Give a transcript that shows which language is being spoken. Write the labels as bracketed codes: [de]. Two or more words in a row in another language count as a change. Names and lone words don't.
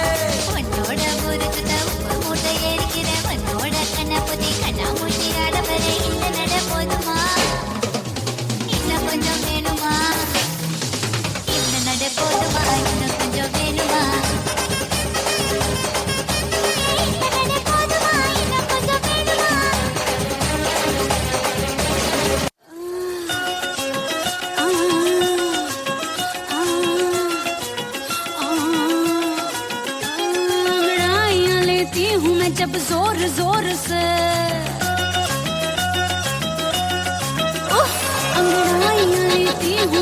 [ta] உன்னோட முறுக்குத உப்பு மூட்டை ஏறிக்கிறேன் உன்னோட கண்ணபுதி கண்ணாமூச்சி ஆடவரே இந்த நட போதுமா இன்னும் கொஞ்சம் வேணுமா இந்த நட போதுமா இன்னும் கொஞ்சம் வேணுமா இந்த நட போதுமா இன்னும் கொஞ்சம் வேணுமா [hi] अंगड़ाइयाँ लेती हूँ मैं जब जोर जोर से अंगड़ाइयाँ लेती हूँ